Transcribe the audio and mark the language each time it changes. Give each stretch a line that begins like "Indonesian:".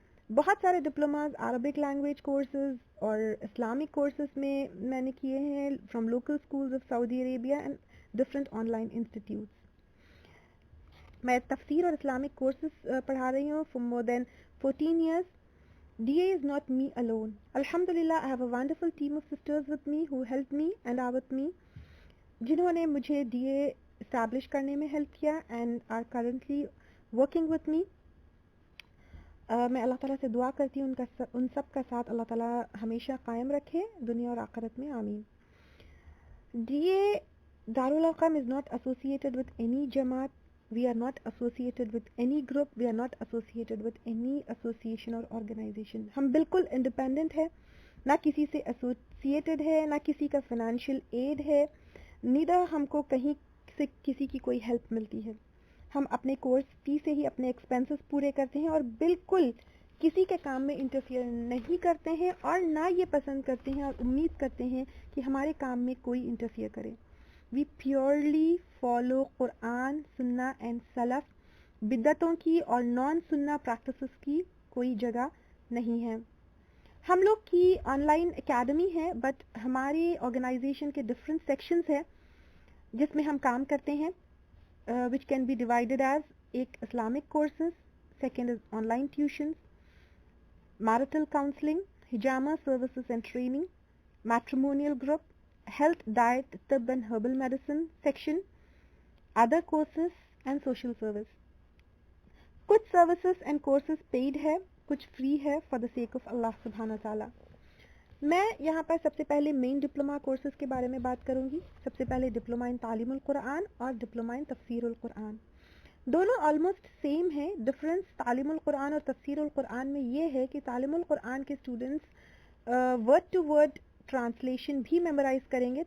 Urdu: بہت سارے diplomas Arabic language courses اور اسلامک کورسز میں نے کیے ہیں
English: From local schools of Saudi Arabia and different online institutes.
Urdu: میں تفسیر اور اسلامک کورسز پڑھا رہی ہوں
English: For more than 14 years. DA is not me alone. Alhamdulillah, I have a wonderful team of sisters with me who helped me and are with me,
Urdu: جنہوں نے مجھے DA establish کرنے میں ہیلپ کیا
English: and are currently working with me.
Urdu: میں اللہ تعالیٰ سے دعا کرتی ہوں ان سب کا ساتھ اللہ تعالیٰ ہمیشہ قائم رکھے دنیا اور آخرت میں، آمین.
English: DA Darul-Arqam is not associated with any jamaat. We are not associated with any group. We are not associated with any association or organization.
Urdu: ہم بالکل انڈیپینڈنٹ ہے، نہ کسی سے ایسوسیٹڈ ہے، نہ کسی کا فائنینشیل ایڈ ہے، نیدر ہم کو کہیں سے کسی کی کوئی ہیلپ ملتی ہے. ہم اپنے کورس فی سے ہی اپنے ایکسپینسز پورے کرتے ہیں اور بالکل کسی کے کام میں انٹرفیئر نہیں کرتے ہیں اور نہ یہ پسند کرتے ہیں اور امید کرتے ہیں کہ ہمارے کام میں کوئی انٹرفیئر کرے.
English: We purely follow Quran, سنہ and سلف.
Urdu: بدعتوں کی اور نان سنہ پریکٹسز کی کوئی جگہ نہیں ہے. ہم لوگ کی آن لائن اکیڈمی ہے بٹ ہماری آرگنائزیشن کے ڈفرینٹ سیکشنز ہیں جس میں ہم کام کرتے ہیں.
English: which can be divided as ایک Islamic courses, second is online tuitions, marital counseling, hijama services and training, matrimonial group, health, diet, tib and herbal medicine section, other courses and social service.
Urdu: کچھ
English: services and courses paid
Urdu: ہے، کچھ
English: free ہے for the sake of Allah subhanahu wa ta'ala.
Urdu: میں یہاں پر سب سے پہلے مین diploma courses کے بارے میں بات کروں گی. سب سے پہلے ڈپلوما ان تعلیم القرآن اور ڈپلوما ان تفسیر القرآن. دونوں آلموسٹ سیم ہے. ڈفرینس تعلیم القرآن اور تفسیر القرآن میں یہ ہے کہ تعلیم القرآن کے students word to word translation بھی میمورائز کریں گے.